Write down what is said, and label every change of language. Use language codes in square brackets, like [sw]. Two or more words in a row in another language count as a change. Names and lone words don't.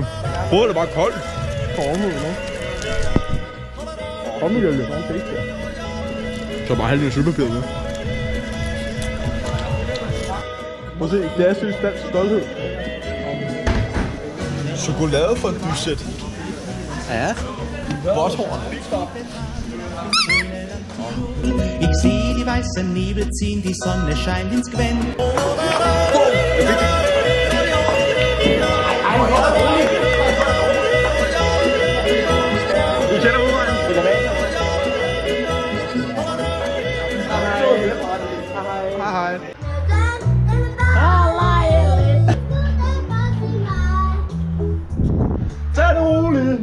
[da] Brødet er bare koldt. Kom nu, Jelle. Så bare halvdelen sølvpapir med. Prøv at se, det er synes dansk stolthed. Chokoladefondue-sæt. Ja. Botthorn. [de] Ich seh die weißen Nebel ziehen, die Sonne scheint ins Gewänd. [da] Du kender udvejen. Hej. Tag det roligt.